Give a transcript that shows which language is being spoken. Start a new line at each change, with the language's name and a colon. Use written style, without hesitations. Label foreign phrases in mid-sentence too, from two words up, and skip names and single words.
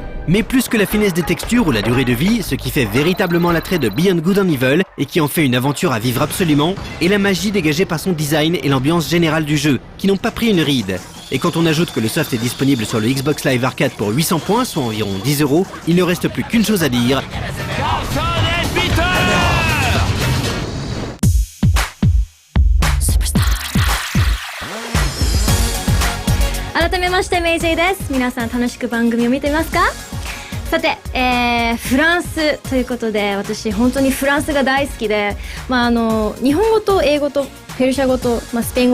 French: Mais plus que la finesse des textures ou la durée de vie, ce qui fait véritablement l'attrait de Beyond Good and Evil et qui en fait une aventure à vivre absolument, est la magie dégagée par son design et l'ambiance générale du jeu, qui n'ont pas pris une ride. Et quand on ajoute que le soft est disponible sur le Xbox Live Arcade pour 800 points, soit environ 10 €, il ne reste plus qu'une chose à dire.
Japanese: 改めましてメイジェイです。皆さん楽しく番組を見ていますか？さて、フランスということで、私本当にフランスが大好きで、日本語と英語とペルシャ語と、スペイン